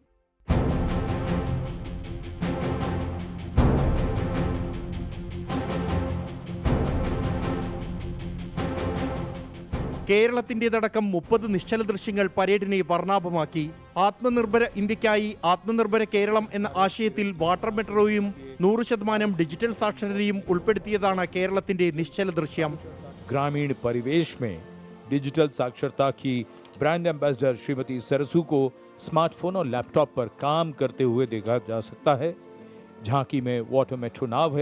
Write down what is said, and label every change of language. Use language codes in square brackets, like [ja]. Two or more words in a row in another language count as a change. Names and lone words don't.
[ml] കേരളത്തിൻ്റെതടക്കം 30 നിശ്ചല ദൃശ്യങ്ങൾ പരേഡിനെ വർണ്ണാഭമാക്കി. ആത്മനിർഭര ഇന്ത്യക്കായി ആത്മനിർഭര കേരളം എന്ന ആശയത്തിൽ വാട്ടർ മെട്രോയും 100% ഡിജിറ്റൽ സാക്ഷരതയും ഉൾപ്പെടുത്തിയതാണ് കേരളത്തിന്റെ നിശ്ചല ദൃശ്യം. [hi] ग्रामीण परिवेश में डिजिटल साक्षरता की ब्रांड एम्बेसडर श्रीमती सरसू को स्मार्टफोन और लैपटॉप पर काम करते हुए देखा जा सकता है. झांकी में वाटर मेट्रो नाव है.